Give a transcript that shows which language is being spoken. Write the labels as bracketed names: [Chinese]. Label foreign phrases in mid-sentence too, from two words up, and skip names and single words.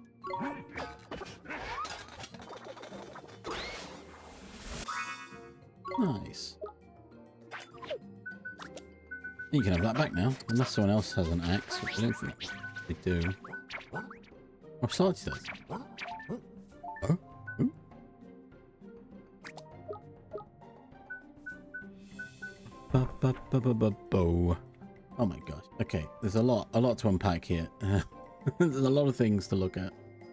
[English] Nice. You can have that back now, unless someone else has an axe, which I don't think they do. Oh, Sarge does. Oh? Ooh. Ba, ba, ba, ba, ba, bo. Oh my gosh. Okay, there's a lot to unpack here. There's a lot of things to look at.